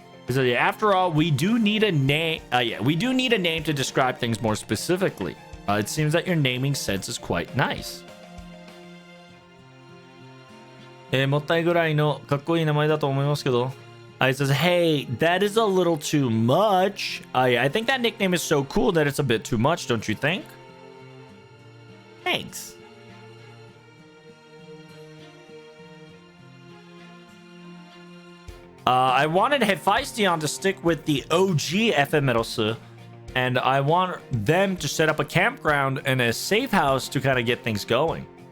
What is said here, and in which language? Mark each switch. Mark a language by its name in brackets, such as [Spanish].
[English] So yeah, after all, we do need a name. We do need a name to describe things more specifically. It seems that your naming sense is quite nice. [Japanese] もったいぐらいのかっこいい名前だと思いますけど。 [English] It says, hey, that is a little too much. Yeah, I think that nickname is so cool that it's a bit too much, don't you think? Thanks. I wanted Hephaestion to stick with the OG Ephemeros, and I want them to set up a campground and a safe house to kind of get things going.